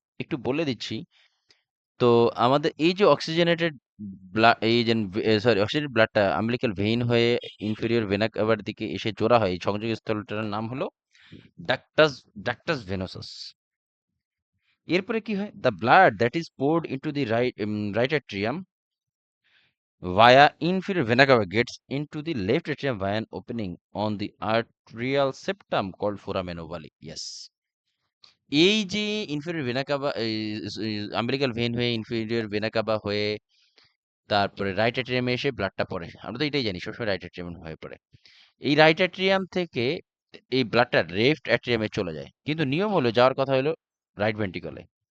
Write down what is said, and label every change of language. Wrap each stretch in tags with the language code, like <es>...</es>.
<bn>একটু বলে দিচ্ছি, তো আমাদের এই যে অক্সিজেনেটেড ব্লাড, এই যে সরি অক্সিজেনেটেড ব্লাডটা আম্বিলিক্যাল ভেইন হয়ে ইনফেরিয়র ভেনা কাভার দিকে এসে জোড়া হয়, এই সংযোগ স্থলটার নাম হলো ডাক্টাস ডাক্টাস ভেনোসাস। এরপরে কি হয়,</bn> <en>The blood that is poured into the right atrium via inferior vena cava gets into the left atrium via an opening on the arterial septum called foramen ovale.</en> <bn>Yes, এই যে inferior vena CAVA, umbilical vein হয়ে inferior vena CAVA হয়ে তারপরে right অ্যাট্রিয়ামে এসে ব্লাডটা পড়ে, আমরা তো এটাই জানি সবসময় রাইট অ্যাট্রিয়াম হয়ে পড়ে। এই রাইট অ্যাট্রিয়াম থেকে এই ব্লাডটা লেফট অ্যাট্রিয়ামে চলে যায়, কিন্তু নিয়ম হলো যাওয়ার কথা হলো রাইট ভেন্ট্রিকলে।</bn>